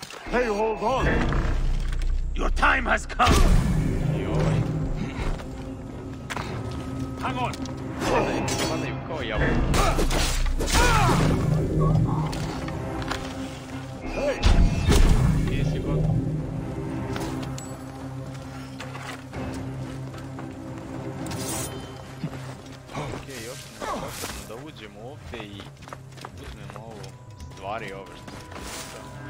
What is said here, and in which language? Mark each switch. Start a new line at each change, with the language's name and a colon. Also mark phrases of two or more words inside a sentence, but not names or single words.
English: Hey, hold on! Your time has come! Hang on!
Serbian: Padaju kao jabuke. Nisi gotov. Okej, još nam je potrebno da uđemo ovdje i uzmemo ovo stvari ove što se pušta.